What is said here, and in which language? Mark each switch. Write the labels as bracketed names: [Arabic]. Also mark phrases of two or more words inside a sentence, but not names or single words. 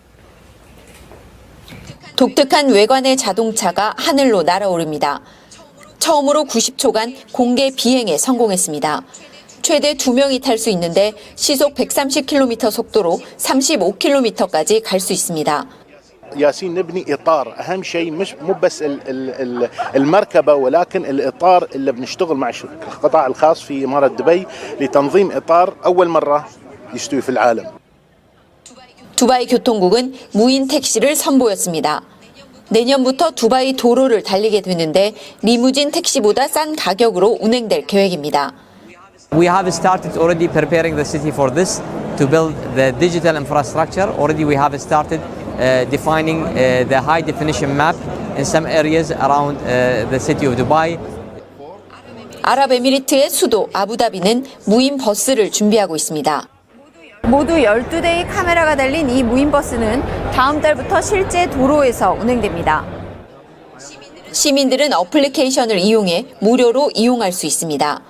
[Korean] 독특한 외관의 자동차가 하늘로 날아오릅니다. 처음으로 90초간 공개 비행에 성공했습니다. 최대 2명이 탈 수 있는데 시속 130km 속도로 35km까지 갈 수 있습니다. [Arabic] ياسين نبني اطار اهم شيء مش مو بس المركبه ولكن الاطار اللي بنشتغل مع القطاع الخاص في اماره دبي لتنظيم اطار اول مره يستوي في العالم. [Korean] 두바이 교통국은 무인 택시를 선보였습니다. 내년부터 두바이 도로를 달리게 되는데 리무진 택시보다 싼 가격으로 운행될 계획입니다. [English] We have started already preparing the city for this to build the digital infrastructure. Already we have started defining the high definition map in some areas around the city of Dubai. [Korean] 아랍에미리트의 수도 아부다비는 무인 버스를 준비하고 있습니다. 모두 12대의 카메라가 달린 이 무인 버스는 다음 달부터 실제 도로에서 운행됩니다. 시민들은 어플리케이션을 이용해 무료로 이용할 수 있습니다.